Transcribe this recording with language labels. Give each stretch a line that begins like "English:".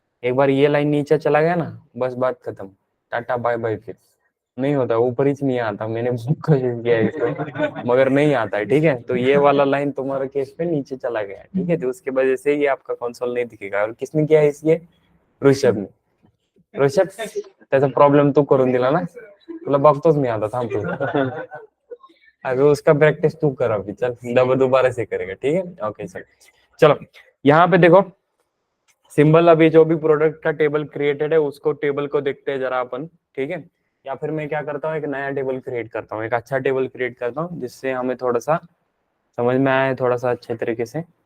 Hindi: एक बार ये लाइन नीचे चला गया ना, बस बात खत्म, टाटा बाय बाय। फिर नहीं होता, ऊपर ही नहीं आता। मैंने बहुत कोशिश किया है इसको मगर नहीं आता है, ठीक है। तो ये वाला लाइन तुम्हारा केस पे नीचे चला गया, ठीक है। तो उसकी वजह से ये आपका कंसोल नहीं दिखेगा। और किसने किया है इसलिए, ऋषभ ने।
Marathi: ऋषभ त्याचा प्रॉब्लेम तू करून दिला ना, तुला बघतोच मी आता, थांब
Hindi: तू अभी उसका प्रैक्टिस तू कर, अभी चल दोबारा से करेगा, ठीक है। ओके चल, चलो यहाँ पे देखो सिंबल, अभी जो भी प्रोडक्ट का टेबल क्रिएटेड है उसको टेबल को देखते हैं जरा अपन, ठीक है। या फिर मैं क्या करता हूँ, एक नया टेबल क्रिएट करता हूँ, एक अच्छा टेबल क्रिएट करता हूँ जिससे हमें थोड़ा सा समझ में आए, थोड़ा सा अच्छे तरीके से।